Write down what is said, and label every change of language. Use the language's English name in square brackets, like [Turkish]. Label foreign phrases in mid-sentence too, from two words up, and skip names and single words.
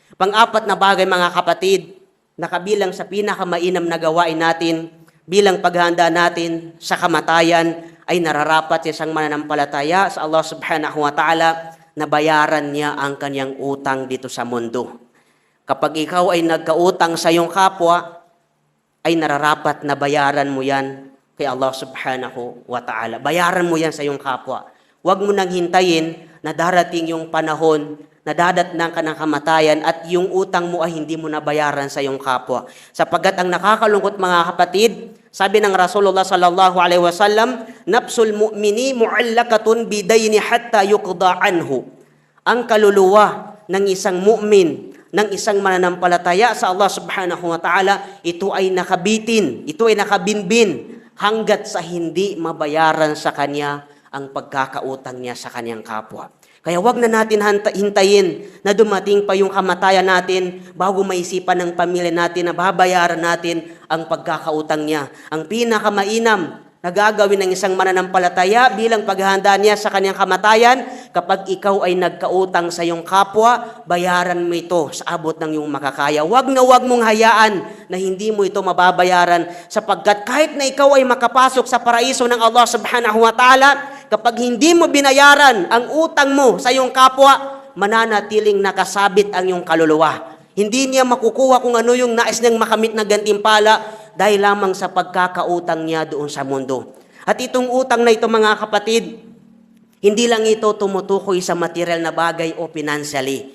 [Filipino] Pang-apat na bagay mga kapatid, na kabilang sa pinakamainam na gawain natin bilang paghahanda natin sa kamatayan ay nararapat sa isang mananampalataya sa Allah [Arabic] سبحانه وتعالى [Filipino] na bayaran niya ang kanyang utang dito sa mundo. Kapag ikaw ay nagkautang sa iyong kapwa, ay nararapat na bayaran mo yan kay Allah [Arabic] سبحانه وتعالى. [Filipino] Bayaran mo yan sa iyong kapwa. Huwag mo nang hintayin na darating yung panahon na dadatnan ka ng kamatayan at yung utang mo ay hindi mo nabayaran sa iyong kapwa. Sapagkat ang nakakalungkot mga kapatid, sabi ng Rasulullah [Arabic] صلى الله عليه وسلم, نفس المؤمن معلقة بدينه حتى يقضى عنه. [Filipino] Ang kaluluwa ng isang mu'min, ng isang mananampalataya sa Allah [Arabic] سبحانه وتعالى, [Filipino] ito ay nakabitin, ito ay nakabinbin hanggat sa hindi mabayaran sa kanya ang pagkakautang niya sa kanyang kapwa. Kaya wag na natin hintayin na dumating pa yung kamatayan natin bago maisipan ng pamilya natin na babayaran natin ang pagkakautang niya. Ang pinakamainam na gagawin ng isang mananampalataya bilang paghahanda niya sa kanyang kamatayan, kapag ikaw ay nagkautang sa iyong kapwa, bayaran mo ito sa abot ng iyong makakaya. Wag na wag mong hayaan na hindi mo ito mababayaran, sapagkat kahit na ikaw ay makapasok sa paraiso ng Allah [Arabic] سبحانه وتعالى, [Filipino] kapag hindi mo binayaran ang utang mo sa iyong kapwa, mananatiling nakasabit ang iyong kaluluwa. Hindi niya makukuha kung ano yung nais niyang makamit na gantimpala dahil lamang sa pagkakautang niya doon sa mundo. At itong utang na ito mga kapatid, hindi lang ito tumutukoy sa material na bagay o financially.